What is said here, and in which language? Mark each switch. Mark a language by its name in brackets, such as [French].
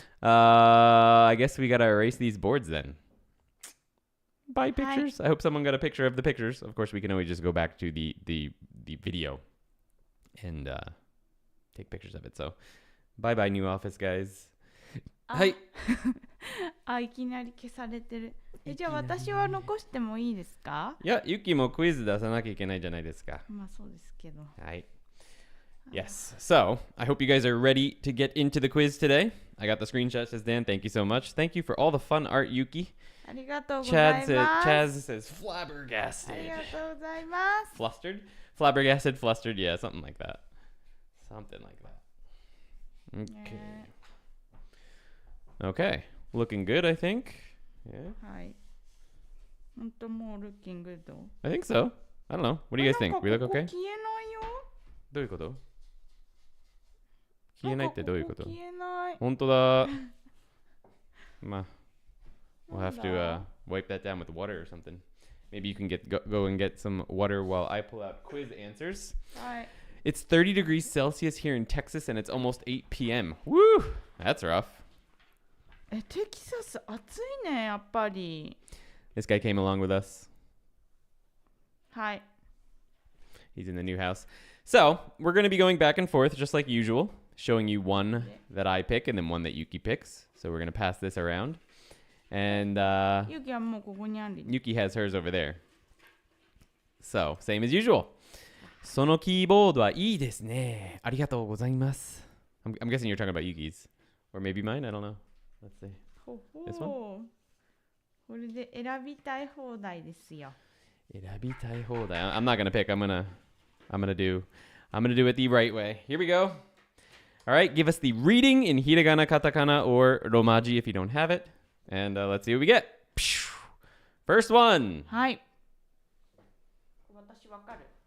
[English] I guess we got to erase these boards then. By pictures? I hope someone got a picture of the pictures. Of course, we can always just go back to the video and take pictures of it. So, bye-bye, new office, guys. [Japanese] はい。いきなり消されてる。じゃあ私は残してもいいですか？いや、ユキもクイズ出さなきゃいけないじゃないですか。まあそうですけど。 [English] はい。Yes. So, I hope you guys are ready to get into the quiz today. I got the screenshot, says Dan. Thank you so much. Thank you for all the fun art, Yuki. [Japanese] ありがとうございます。 [English] Chaz says flabbergasted. [Japanese] ありがとうございます。 [English] Flustered? Flabbergasted, flustered, yeah, something like that. Something like that. Okay. Okay. Looking good, I think. Yeah. [Japanese] はい。本当もう looking good. [English] I think so. I don't know. What do you guys think? We look okay? [Japanese] 消えないよ。どういうこと？消えないってどういうこと？消えない。本当だ。 [English] まあ、we'll have to wipe that down with water or something. Maybe you can go and get some water while I pull out quiz answers. [Japanese] はい。 [English] It's 30 degrees Celsius here in Texas and it's almost 8 p.m. Woo! That's rough. [Japanese] テキサス暑いね、やっぱり。 [English] This guy came along with us. [Japanese] はい。 [English] He's in the new house. So, we're going to be going back and forth just like usual, showing you one that I pick and then one that Yuki picks. So, we're going to pass this around. And [Japanese] Yuki はもうここにある。 [English] Yuki has hers over there. So, same as usual. [Japanese] そのキーボードはいいですね。ありがとうございます。 [English] I'm guessing you're talking about Yuki's. Or maybe mine? I don't know. Let's see. This one? [Japanese] これで選びたい放題ですよ。 [English] 選びたい放題. I'm not going to pick. I'm going to do it the right way. Here we go. All right, give us the reading in hiragana, katakana, or romaji if you don't have it. And let's see what we get. First one. [Japanese] はい。私わかる。